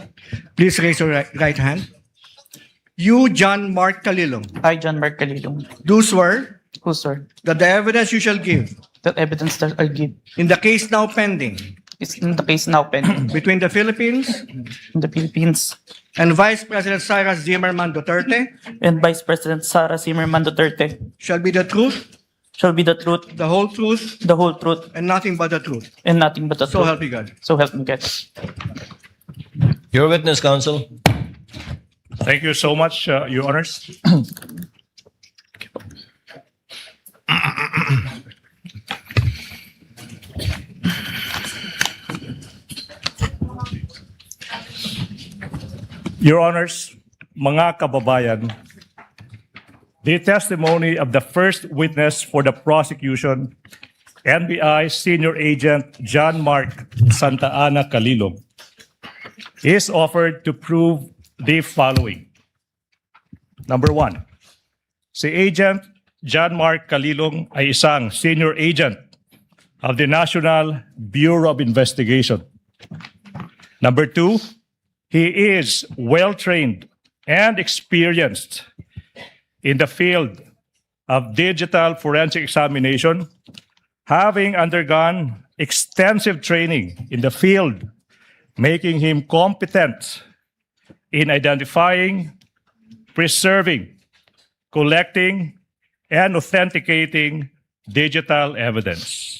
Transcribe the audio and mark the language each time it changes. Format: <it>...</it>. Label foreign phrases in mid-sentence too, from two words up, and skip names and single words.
<en>Please raise your right hand. You, John-Marc Calilo, I, John-Marc Calilo, do swear who swear that the evidence you shall give that evidence that I give in the case now pending is in the case now pending between the Philippines in the Philippines and Vice President Sara Zimmerman Duterte and Vice President Sara Zimmerman Duterte shall be the truth, shall be the truth, the whole truth, the whole truth, and nothing but the truth. and nothing but the So truth. help me God. So help me God. Your witness, counsel. Thank you so much, Your Honors. Your Honors,</en> <tl>mga kababayan,</tl> <en>the testimony of the first witness for the prosecution, NBI Senior Agent Jean-Marc Santa Ana Calilo, is offered to prove the following. Number one,</en> <tl>si Agent Jean-Marc Calilo ay isang</tl> <en>senior agent of the National Bureau of Investigation. Number two, he is well-trained and experienced in the field of digital forensic examination, having undergone extensive training in the field making him competent in identifying, preserving, collecting, and authenticating digital evidence.</en>